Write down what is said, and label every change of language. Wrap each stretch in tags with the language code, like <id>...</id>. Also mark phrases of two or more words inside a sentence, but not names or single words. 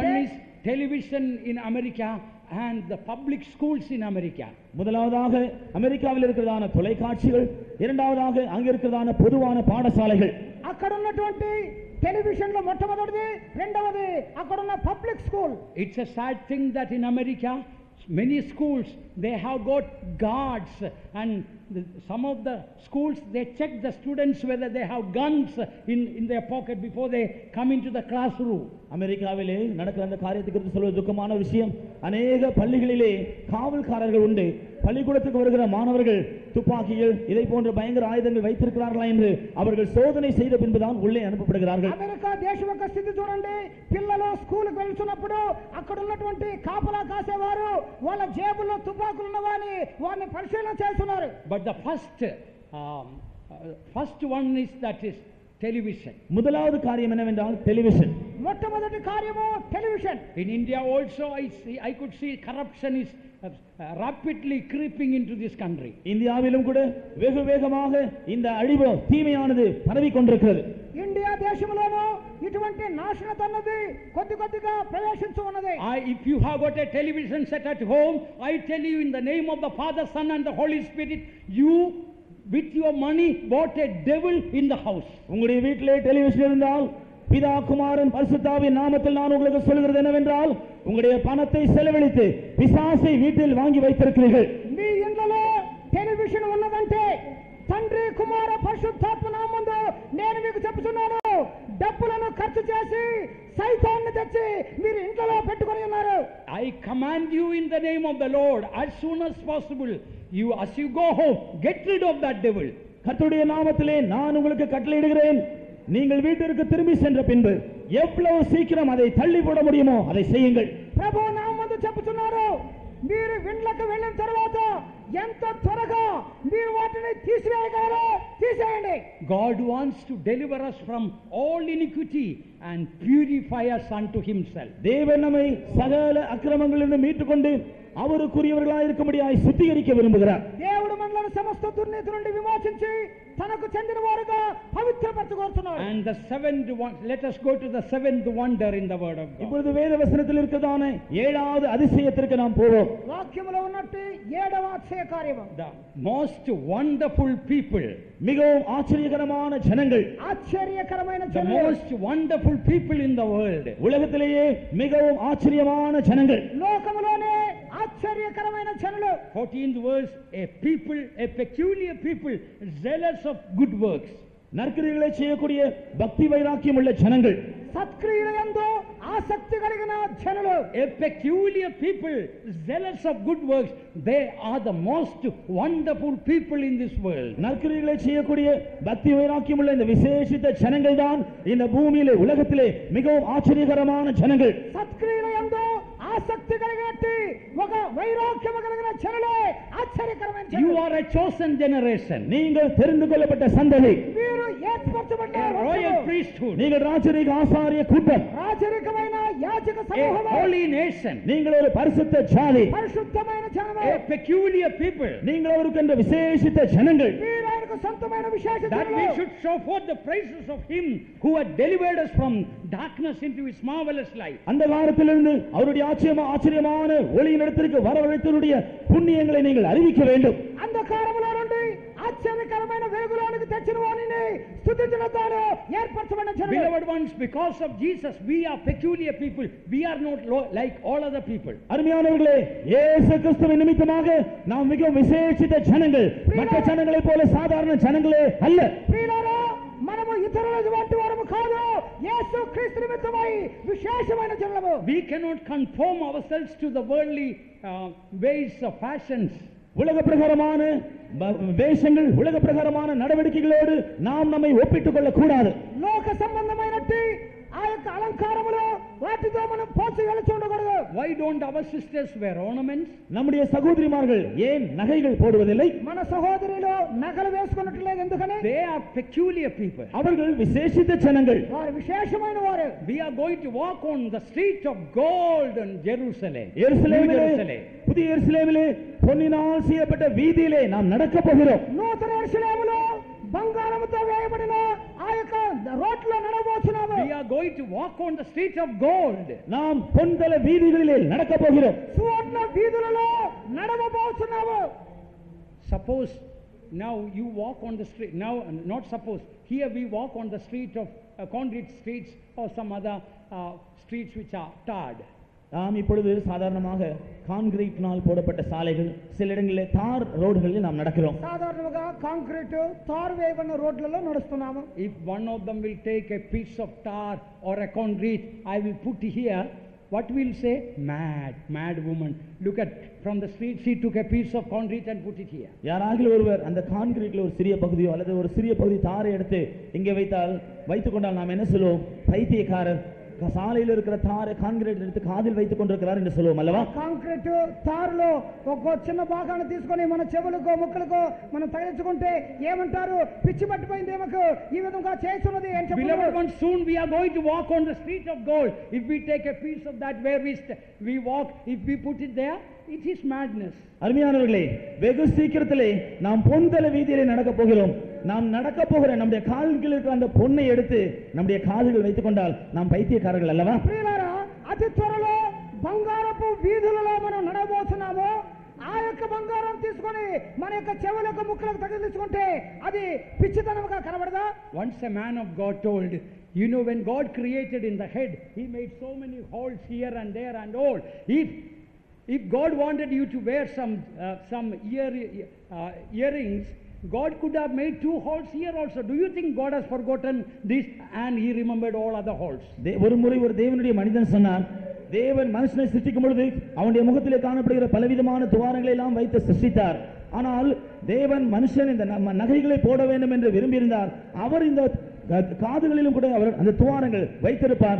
<en>one is television in America and the public schools in America.</en> <ta>முதலாவதாக அமெரிக்காவில் இருக்கிறதான தொலைக்காட்சிகள், இரண்டாவதாக அங்க இருக்கிறதான பொதுவான பாடசாலைகள்.</ta> <te>అక్కడ ఉన్నటువంటి టెలివిజన్ లో మొట్టమొదటిది, రెండవది అక్కడ ఉన్న</te> <en>public school. It's a sad thing that in America many schools they have got guards, and some of the schools they check the students whether they have guns in their pocket before they come into the classroom.</en> <ta>அமெரிக்காவிலே நடக்கிற அந்த காரியத்தை குறித்து சொல்வது துக்கமான விஷயம். அநேக பள்ளிகளிலே காவல்காரர்கள் உண்டு. பள்ளிக்கூடத்துக்கு வருகிற மாணவர்கள் துப்பாக்கிகள் இதை போன்ற பயங்கர ஆயுதங்கள் வைத்திருக்கிறார்களா என்று அவர்கள் சோதனை செய்த பின்புதான் உள்ளே அனுப்பப்படுகிறார்கள்.</ta> <te>అమెరికా దేశం యొక్క స్థితి చూడండి. పిల్లలు స్కూల్ కి వెళ్తున్నప్పుడు అక్కడ ఉన్నటువంటి కాపలా కాసేవారు వాళ్ళ జేబుల్లో తుపాకులు ఉన్నవాని వారిని పరిశీలన చేస్తున్నారు.</te> <en>But the first one is that is television.</en> <ta>முதலாவது காரியம் என்னவென்றால் டெலிவிஷன்.</ta> <te>మొట్టమొదటి కార్యము టెలివిజన్.</te> <en>In India also I could see corruption is rapidly creeping into this country.</en> <ta>இந்தியாவிலும் கூட வெகு வேகமாக இந்த அழிவு தீமையானது பரவி கொண்டிருக்கிறது.</ta> <te>ఇండియా దేశంలోనూ ఇటువంటి నాశనత అన్నది కొద్ది కొద్దిగా ప్రవేశించు ఉన్నది.</te> <en>If you have got a television set at home, I tell you in the name of the Father, Son and the Holy Spirit, you with your money bought a devil in the house.</en> <ta>உங்களுடைய வீட்டிலே டெலிவிஷன் இருந்தால் பிதா குமாரன் பரிசுத்தாவின் நாமத்தில் நான் உங்களுக்கு சொல்கிறது என்னவென்றால் உங்களுடைய பணத்தை செலவழித்து பிசாசை வீட்டில் வாங்கி வைத்திருக்கிறீர்கள்.</ta> <te>మీ ఇంట్లో టెలివిజన్ ఉన్నదంటే తండ్రి కుమార పరిశుద్ధాత్మ నామములో నేను మీకు చెప్తున్నాను, డబ్బులను ఖర్చు చేసి సైతాన్ని తెచ్చి మీరు ఇంట్లో పెట్టుకొని ఉన్నారు.</te> <en>I command you in the name of the Lord, as soon as possible, as you go home, get rid of that devil.</en> <ta>கர்த்தருடைய நாமத்திலே நான் உங்களுக்கு கட்டளையிடுகிறேன், நீங்கள் வீட்டிற்கு திரும்பி சென்ற பின்பு எவ்வளவு சீக்கிரம் அதை தள்ளி போட முடியுமோ அதை செய்யுங்கள்.</ta> <te>ప్రభు నామములో చెప్తున్నారు, విండ్లకు వెళ్ళిన తర్వాత ఎంత త్వరగా మీరు వాటిని తీసివేయగలరో తీసేయండి.</te> <en>God wants to deliver us from all iniquity and purify us unto himself.</en> <ta>தேவன் நம்மை சகல அக்கிரமங்களிலிருந்து மீட்டுக்கொண்டு அவருக்குரியவர்களாய் இருக்கும்படியாய் சுத்திகரிக்க விரும்புகிறார்.</ta> <te>దేవుడు మనలను సమస్త దుర్నీతి నుండి విమోచించి తనకు చెందిన వారుగా పవిత్రపరచుకొనుచున్నాడు.</te> <en>And the seventh one, let us go to the seventh wonder in the word of God.</en> <ta>இப்பொழுது வேத வசனத்தில் இருக்கிறதான ஏழாவது அதிசயத்திற்கு நாம் போவோம்.</ta> <te>వాక్యములో ఉన్నట్టు ఏడవ అక్షయ కార్యము.</te> <en>The most wonderful people,</en> <ta>மிகவும் ஆச்சரியகரமான ஜனங்கள்,</ta> <te>ఆశ్చర్యకరమైన</te> <en>the</en> <te>జనులు,</te> <en>most wonderful people in the world.</en> <ta>உலகத்திலேயே மிகவும் ஆச்சரியமான ஜனங்கள்.</ta> <te>లోకములోనే ఆశ్చర్యకరమైన జనులు.</te> <en>14th verse, a people, a peculiar people, zealous of good works.</en> <ta>நற்கிரியைகளை செய்யக்கூடிய பக்தி வைராக்கியம் உள்ள ஜனங்கள்,</ta> <te>సత్క్రియలందు ఆసక్తి కలిగిన జనులు.</te> <en>A peculiar people, zealous of good works. They are the most wonderful people in this world.</en> <ta>நற்கிரியைகளை செய்யக்கூடிய பக்தி வைராக்கியம் உள்ள இந்த விசேஷித்த ஜனங்கள் தான் இந்த பூமியிலே உலகத்திலே மிகவும் ஆச்சரியகரமான ஜனங்கள்.</ta> <te>సత్క్రియలందు ఆసక్తి కలిగినట్టు ఒక వైరాగ్యము కలిగిన జనులే ఆశ్చర్యకరమైన</te> <en>You</en> <te>జనులు.</te> <en>are a chosen generation,</en> <ta>நீங்கள் தெரிந்து கொள்ளப்பட்ட சந்ததி,</ta> <te>మీరు ఏర్పరచబడ్డ</te> <en>a</en> <te>వంశము,</te> <en>royal priesthood,</en> <ta>நீங்கள் ராஜரீக ஆசாரிய கூட்டம்,</ta> <te>రాజరికమైన యాజక</te> <en>a</en> <te>సమూహము,</te> <en>holy nation,</en> <ta>நீங்கள் ஒரு பரிசுத்த ஜாதி,</ta> <te>పరిశుద్ధమైన జనము,</te> <en>a peculiar people.</en> <ta>நீங்கள் அவருக்கென்ற விசேஷித்த ஜனங்கள்.</ta> <te>మీరు ఆయనకు సొంతమైన విశేష</te> <en>That we</en> <te>జనులు.</te> <en>should show forth the praises of him who had delivered us from darkness into his marvelous light.</en> <ta>அந்த காலத்திலிருந்து அவருடைய ஆச்சரியமான ஒளியின் இடத்திற்கு வரவழைத்தவருடைய புண்ணியங்களை நீங்கள் அறிவிக்க வேண்டும்.</ta> <te>అంధకారములో నుండి ఆశ్చర్యకరమైన వెలుగులోనికి తెచ్చిన వారిని స్తుతించడం ద్వారా ఏర్పరచబడిన జనులు.</te> <en>Beloved ones, because of Jesus, we are peculiar people. We are not like all other people.</en> <ta>அருமையானவர்களே, இயேசு கிறிஸ்துவின் நிமித்தமாக நாம் மிகவும் விசேஷித்த ஜனங்கள், மற்ற ஜனங்களைப் போல சாதாரண ஜனங்களே அல்ல.</ta> <te>ప్రియులారా, మనము ఇతరుల వంటి వారము కాదు. యేసు క్రీస్తు నిమిత్తమై విశేషమైన జనులము.</te> <en>We cannot conform ourselves to the worldly ways of fashions.</en> <ta>உலக பிரகாரமான வேஷங்கள், உலக பிரகாரமான நடவடிக்கைகளோடு நாம் நம்மை ஒப்பிட்டுக் கொள்ளக் கூடாது.</ta> <te>లోక సంబంధమైనట్టి ఆ యొక్క అలంకారములు వాటితో మనం పోల్చి వెళ్ళి ఉండకూడదు.</te> <en>Why don't our sisters wear ornaments?</en> <ta>நம்முடைய சகோதரிமார்கள் ஏன் நகைகள் போடுவதில்லை?</ta> <te>మన సహోదరులు నగలు వేసుకున్నట్లేదు ఎందుకని?</te> <en>They are peculiar people.</en> <ta>அவர்கள் விசேஷித்த ஜனங்கள்.</ta> <te>వారు విశేషమైన వారు.</te> <en>We are going to walk on the street of gold in Jerusalem.</en> <ta>எருசலேமிலே, புதிய எருசலேமிலே பொன்னினால் செய்யப்பட்ட வீதியிலே நாம் நடக்க போகிறோம்.</ta> <te>నూతన యెరూషలేములో బంగారముతో వేయబడిన ఆ యొక్క రోడ్లో నడవబోతున్నాము.</te> <en>We are going to walk on the street of gold.</en> <ta>நாம் பொன்தல வீதிகளிலே நடக்க போகிறோம்.</ta> <te>సువర్ణ వీధులలో నడవబోతున్నాము.</te> <en>Suppose now you walk on the street, now not suppose, here we walk on the street of concrete streets or some other streets which are tarred.</en> <ta>நாம் இப்பொழுது சாதாரணமாக கான்கிரீட்னால் போடப்பட்ட சாலைகள், சில இடங்களிலே தார் ரோடுகளில் நாம் நடக்கிறோம்.</ta> <te>సాధారణంగా కాంక్రీట్ తారు వేయబడిన రోడ్లలో నడుస్తున్నాము.</te> <en>If one of them will take a piece of tar or a concrete, I will put here, what will say? Mad woman. Look at, from the street she took a piece of concrete and put it here.</en> <ta>யாராகிலும் ஒருவர் அந்த கான்கிரீட்ல ஒரு சிறிய பகுதியோ அல்லது ஒரு சிறிய பகுதி தாரை எடுத்து இங்கே வைத்துக் கொண்டால் நாம் என்ன சொல்லுவோம்? பைத்தியக்காரர், சாலையில் இருக்கிற தாரை கான்கிரீட் எடுத்து காதில் வைத்துக் கொண்டிருக்கிறார் என்று சொல்லுவோம் அல்லவா?</ta> <te>కాంక్రీట్ తారులో ఒక చిన్న భాగాన్ని తీసుకొని మన చెవులకో ముక్కలకో మనం తగిలించుకుంటే ఏమంటారు? పిచ్చి పట్టిపోయింది ఏమకు ఈ విధంగా చేస్తున్నది అని</te> <en>Beloved</en> <te>చెప్తున్నారు.</te> <en>ones, soon we are going to walk on the street of gold. If we take a piece of that where we walk, if we put it there, it is madness.</en> <ta>அருமையானவர்களே, வெகு சீக்கிரத்திலே நாம் பொன்தல வீதியிலே நடக்க போகிறோம். நாம் நடக்க போகிற நம்முடைய கால்களில் இருக்கிற அந்த பொன்னை எடுத்து நம்முடைய காதுகள் வைத்துக் கொண்டால் நாம் பைத்தியக்காரர்கள் அல்லவா?</ta> <te>ప్రియులారా, అతి త్వరలో బంగారపు వీధులలో మనం నడవబోతున్నాము. ఆ యొక్క బంగారం తీసుకొని మన యొక్క చెవులకు ముక్కలకు తగిలించుకుంటే అది పిచ్చితనంగా కనబడదా?</te> <en>Once a man of God told, you know, when God created in the head, he made so many holes here and there and all. If God wanted you to wear some earrings, God could have made 2 holes here also. Do you think God has forgotten this and he remembered all other holes?</en> <ta>ஒரு முறை ஒரு தேவனுடைய மனிதன் சொன்னார், தேவன் மனுஷனை சிருஷ்டிக்கும் பொழுது அவனுடைய முகத்திலே காணப்படுகிற பலவிதமான துவாரங்களை எல்லாம் வைத்து சிருஷ்டித்தார். ஆனால் தேவன் மனுஷன் இந்த நகைகளை போட வேண்டும் என்று விரும்பியிருந்தார். அவர் இந்த காதுகளிலும் கூட அவர் அந்த துவாரங்கள் வைத்திருப்பார்.</ta>